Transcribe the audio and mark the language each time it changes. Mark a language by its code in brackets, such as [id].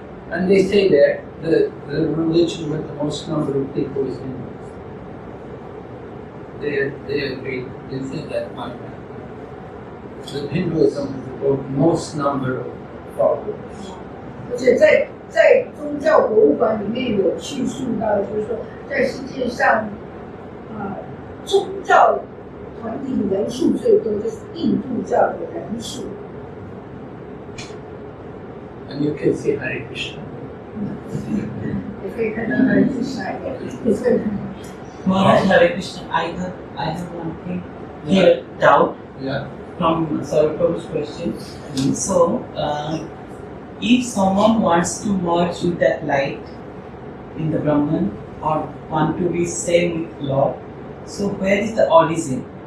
[en] And they say that the religion with the most number of people is Hindu. They agree. They say that much. The Hinduism has the most number of followers. [zh] 而且在宗教博物馆里面有叙述到，就是说在世界上，宗教团体人数最多就是印度教的人数。 [en] And you can say Hare Krishna. [zh] 也可以看到Hare Krishna也可以。 [en] Maharaj Hare Krishna, I have one thing here, doubt from Sarvaprabhu's question. So, if someone wants to merge with that light in the Brahman or want to be same with Lord, so where is the origin?